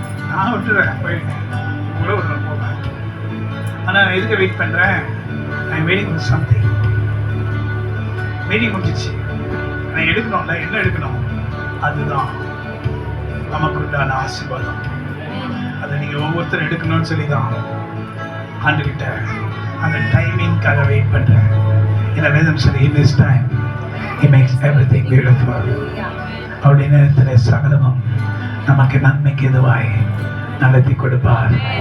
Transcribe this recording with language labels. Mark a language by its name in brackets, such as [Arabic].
[Tamil] நான் விட்டுறேன், போயிடுவேன், உங்களை விட்டுறேன், போவேன். ஆனால் நான் எதுக்கு வெயிட் பண்ணுறேன்? நான் வெயிட்டிங் ஃபார் சம்திங். வெயிட்டிங் முடிஞ்சிச்சு, நான் எடுக்கணும்ல. என்ன எடுக்கணும்? அதுதான் நமக்கு உண்டான ஆசீர்வாதம். அதை நீங்கள் ஒவ்வொருத்தரும் எடுக்கணும்னு சொல்லி தான் ஆண்டுகிட்ட அந்த டைமிங்காக வெயிட் பண்ணுறேன். [English] இந்த வேதம் சொல்லி in this time he makes everything beautiful. [Tamil] அவருடைய நேரத்தில் சகலமும் நமக்கு நன்மைக்கு எதுவாய் நடத்தி கொடுப்பார்.